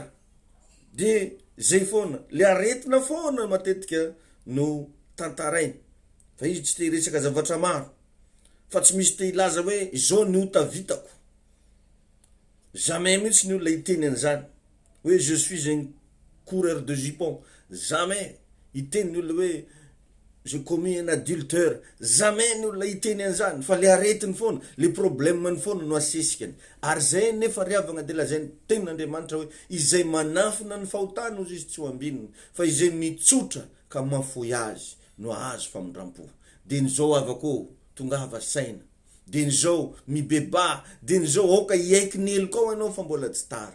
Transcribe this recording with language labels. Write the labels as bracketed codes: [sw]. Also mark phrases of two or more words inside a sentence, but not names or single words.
[mg] De zay foana, le aretina foana matetika no tantaraina. Fa izy tsy te hiresaka zavatra maro, fa tsy misy te hilaza hoe izao ny ota vitako. Jamais mihitsy ny olona hiteny an'izany hoe [fr] je suis un coureur de jupon. [mg] Jamais hiteny ny olona hoe [fr] je commis un adultère. [mg] Jamais ny olona hiteny an'izany, fa le aretiny foana, le problème foana no asesikany. Ary zay nefa riavagna de lazainy tenin'Andriamanitra hoe izay manafina ny fahotana ozy izy tsy ho ambininy, fa izay mitsotra ka mafoy azy no azo famindrampo. De nizao avako tonga hava saina, de nizao mibeba, de nizao aoka iaiky ny eloko anao fa mbola tsy tara.